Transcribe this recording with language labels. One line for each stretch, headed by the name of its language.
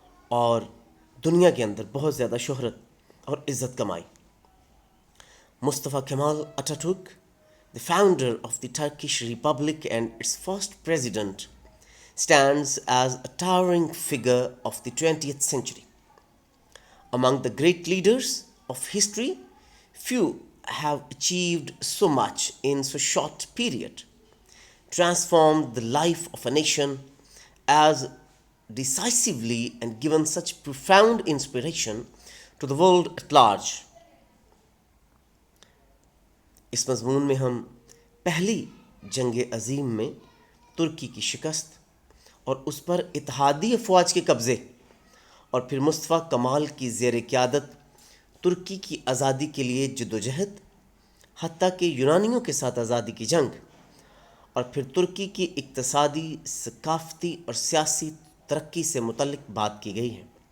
Urdu: اور دنیا کے اندر بہت زیادہ شہرت اور عزت کمائی۔
English: Mustafa Kemal اتاتürk, the founder of the Turkish Republic and its first president, stands as a towering figure of the 20th century. Among the great leaders of history, few have achieved so much in so short period, transformed the life of a nation as decisively and given such profound inspiration to the world at large.
Urdu: اس مضمون میں ہم پہلی جنگ عظیم میں ترکی کی شکست اور اس پر اتحادی افواج کے قبضے اور پھر مصطفیٰ کمال کی زیر قیادت ترکی کی آزادی کے لیے جدوجہد، حتیٰ کہ یونانیوں کے ساتھ آزادی کی جنگ، اور پھر ترکی کی اقتصادی، ثقافتی اور سیاسی ترقی سے متعلق بات کی گئی ہے۔